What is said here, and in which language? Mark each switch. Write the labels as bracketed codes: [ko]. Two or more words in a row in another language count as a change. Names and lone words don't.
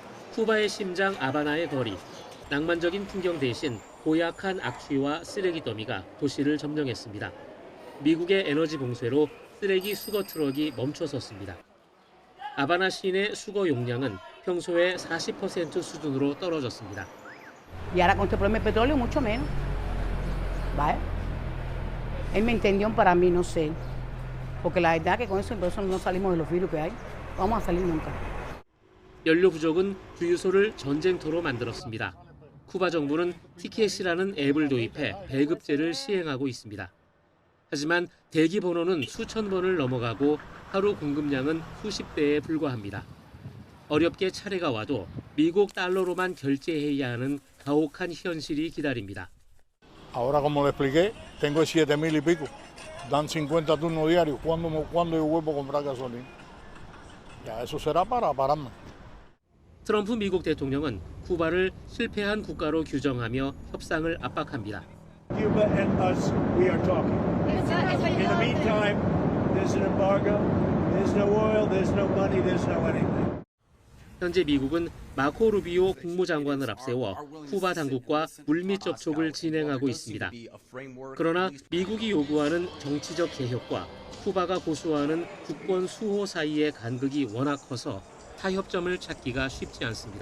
[ko] 쿠바의 심장 아바나의 거리. 낭만적인 풍경 대신 고약한 악취와 쓰레기 더미가 도시를 점령했습니다. 미국의 에너지 봉쇄로 쓰레기 수거 트럭이 멈춰섰습니다. 아바나 시내 수거 용량은 평소의 40% 수준으로 떨어졌습니다. [es] Y ahora con este problema del petróleo mucho menos. ¿Vale? Es mi intención para mí, no sé. Porque la verdad que con eso no salimos de los virus que hay. No vamos a salir nunca. [ko] 연료 부족은 주유소를 전쟁터로 만들었습니다. 쿠바 정부는 티켓이라는 앱을 도입해 배급제를 시행하고 있습니다. 하지만 대기 번호는 수천 번을 넘어가고 하루 공급량은 수십 대에 불과합니다. 어렵게 차례가 와도 미국 달러로만 결제해야 하는 가혹한 현실이 기다립니다. [es] Ahora, como le expliqué, tengo 7,000 y pico. Dan 50 turnos diarios. ¿Cuándo yo vuelvo a comprar gasolina? Ya eso será para pararme. [ko] 트럼프 미국 대통령은 쿠바를 실패한 국가로 규정하며 협상을 압박합니다. [en] Cuba and us, we are talking. In the meantime, there's an embargo. There's no oil, there's no money, there's no anything. [ko] 현재 미국은 마코 루비오 국무장관을 앞세워 쿠바 당국과 물밑 접촉을 진행하고 있습니다. 그러나 미국이 요구하는 정치적 개혁과 쿠바가 고수하는 주권 수호 사이의 간극이 워낙 커서 타협점을 찾기가 쉽지 않습니다.